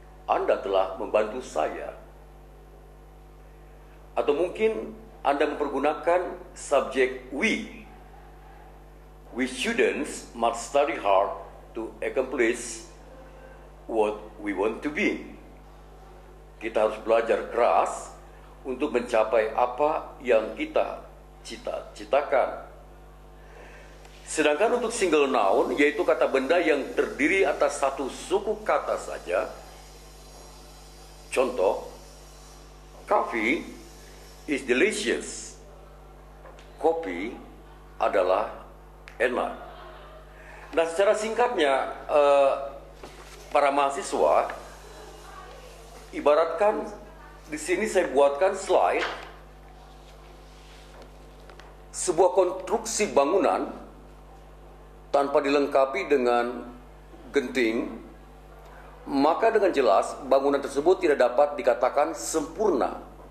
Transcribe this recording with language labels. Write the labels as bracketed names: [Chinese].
[Indonesian] Anda telah membantu saya. Atau mungkin Anda mempergunakan subjek we. [English] We students must study hard to accomplish what we want to be. [Indonesian] Kita harus belajar keras untuk mencapai apa yang kita cita-citakan. Sedangkan untuk single noun, yaitu kata benda yang terdiri atas satu suku kata saja. [English] Contoh, coffee is delicious. [Indonesian] Kopi adalah enak. Nah, secara singkatnya, para mahasiswa, ibaratkan di sini saya buatkan slide sebuah konstruksi bangunan tanpa dilengkapi dengan genting, maka dengan jelas bangunan tersebut tidak dapat dikatakan sempurna.